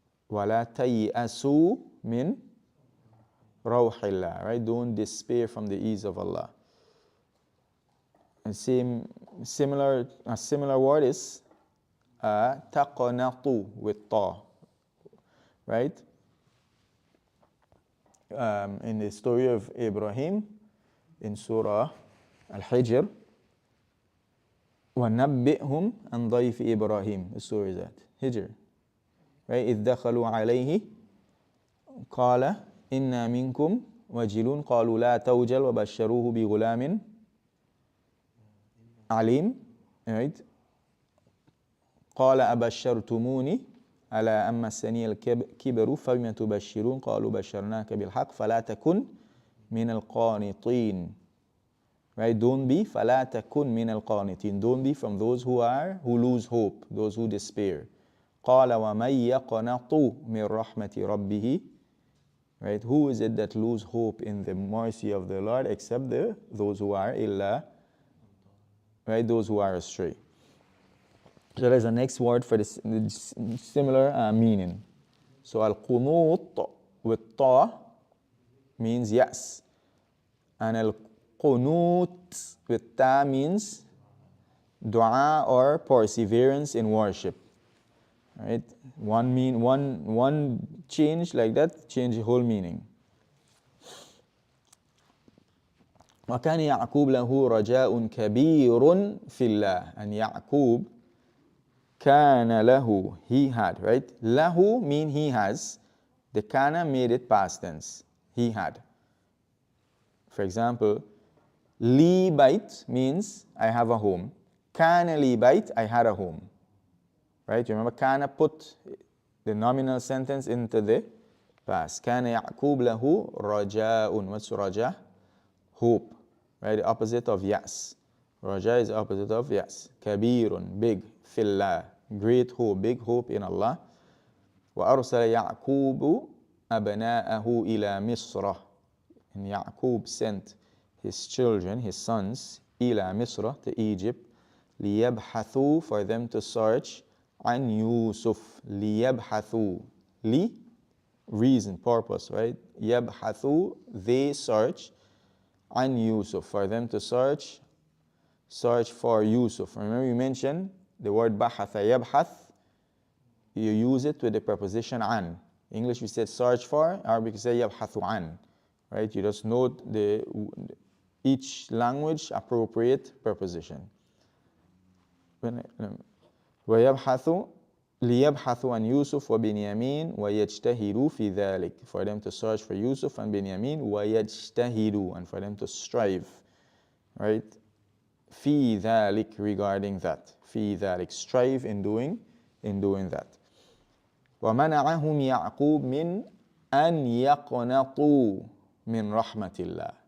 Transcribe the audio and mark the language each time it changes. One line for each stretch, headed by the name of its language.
Arabic: وَلَا تَيْأَسُوا مِنْ رَوْحِ اللَّهِ,
English: right? Don't despair from the ease of Allah. And a similar word is تَقْنَطُ with ta, right? In the story of Ibrahim in Surah Al-Hijr,
Arabic: وَنَبِّئْهُمْ عَنْ ضَيْفِ إِبْرَاهِيمَ.
English: The story is that Hijr, right?
Arabic: إِذْ دَخَلُوا عَلَيْهِ قَالَ إِنَّا مِنْكُمْ وَجِلُونَ قَالُوا لَا تَوْجَلْ وَبَشَّرُوهُ بِغُلَامٍ عَلِيمٍ,
English: right?
Arabic: قَالَ أَبَشَّرْتُمُونِي على أن مسني الكبر فبم تبشرون قالوا بشرناك بالحق فلا تكن من القانطين.
English: Right? Don't be
Arabic: فلا تكن من القانطين.
English: Don't be from those who lose hope, those who despair.
Arabic: قال ومن يقنط من رحمة ربه.
English: Right? Who is it that lose hope in the mercy of the Lord except those who are إلا, right? Those who are astray. So there's a next word for this similar meaning. So al-qunut with ta means yes. And al-qunut with ta means dua or perseverance in worship. Right? One change like that, change the whole meaning.
Arabic: وكان يعقوب له رجاء كبير في الله.
English: And Yaqub
Arabic: كان له,
English: he had, right? له mean he has. The kana made it past tense. He had. For example, li bait means I have a home. Kana li bait, I had a home. Right? You remember kana put the nominal sentence into the past.
Arabic: كان يعقوب له رجاء.
English: What's raja? Hope. Right? The opposite of yas. Raja is the opposite of yas. Kabirun, big. Fillah, great hope, big hope in Allah.
Arabic: وأرسل يعقوب أبناءه إلى مصر.
English: And Yaqub sent his children, his sons,
Arabic: إلى مصر,
English: to Egypt,
Arabic: ليبحثوا,
English: for them to search,
Arabic: عن يوسف. ليبحثوا.
English: li, reason, purpose, right?
Arabic: يبحثوا,
English: they search,
Arabic: عن يوسف,
English: for them to search for Yusuf. Remember you mentioned the word
Arabic: بحث يبحث,
English: you use it with the preposition عن. English we said search for, Arabic you say
Arabic: يبحث عن.
English: Right? You just note each language appropriate preposition.
Arabic: ويبحث ليبحثوا عن يوسف وبنيامين ويجتهدوا في ذلك,
English: for them to search for Yusuf and Benjamin,
Arabic: ويجتهدوا,
English: and for them to strive, right?
Arabic: في ذلك,
English: regarding that. في ذلك, strive in doing that.
Arabic: ومنعهم يعقوب من أن يقنطوا من رحمة الله.